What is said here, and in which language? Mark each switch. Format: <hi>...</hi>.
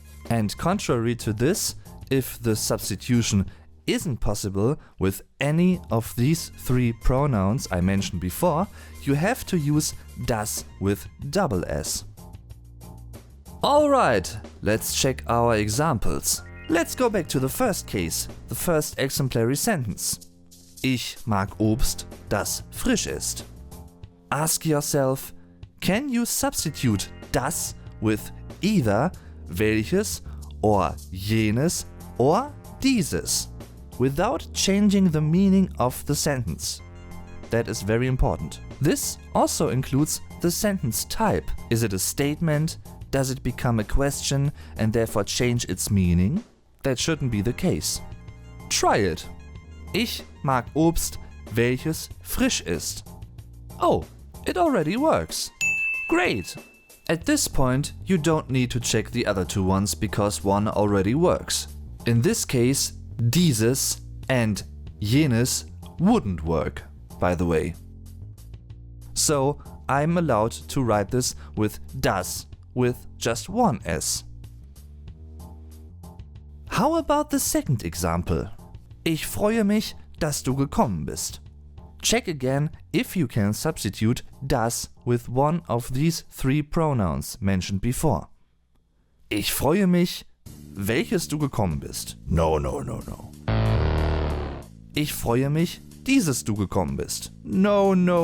<en>And contrary to this, if the substitution isn't possible with any of these three pronouns I mentioned before, you have to use das with double S. Alright, let's check our examples. Let's go back to the first case, the first exemplary sentence.</en> <de>Ich mag Obst, das frisch ist.</de> <en>Ask yourself, can you substitute das with either welches or jenes or dieses without changing the meaning of the sentence? That is very important. This also includes the sentence type. Is it a statement? Does it become a question and therefore change its meaning? That shouldn't be the case. Try it.</en> <de>Ich mag Obst, welches frisch ist.</de> <en>Oh, it already works. Great! At this point, you don't need to check the other two ones because one already works. In this case, dieses and jenes wouldn't work, by the way. So I'm allowed to write this with das, with just one S. How about the second example?</en> <de>Ich freue mich, dass du gekommen bist.</de> <en>Check again if you can substitute das with one of these three pronouns mentioned before.</en> <de>Ich freue mich, welches du gekommen bist. No. Ich freue mich, dieses du gekommen bist. No.</de>